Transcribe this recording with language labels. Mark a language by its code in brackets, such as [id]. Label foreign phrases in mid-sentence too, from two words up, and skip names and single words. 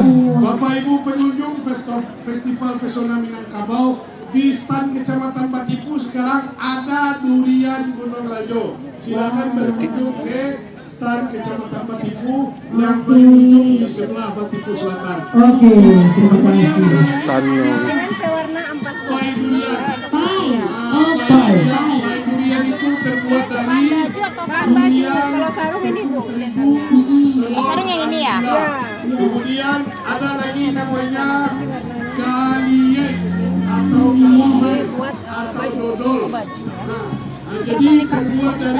[id] Bapak Ibu pengunjung Festival Pesona Minangkabau, di stand Kecamatan Batipu sekarang ada durian Gunung Rajo. Silakan berkunjung ke stand Kecamatan Batipu yang paling ujung di sebelah Batipu Selatan. Oke, terima kasih. Tanyo. Pai durian. Pai. Pai durian itu terbuat dari durian. Kalau sarung ini Bu. Sarung yang ini ya? Kemudian ada lagi namanya galie atau kalime atau dodol. Nah, jadi terbuat dari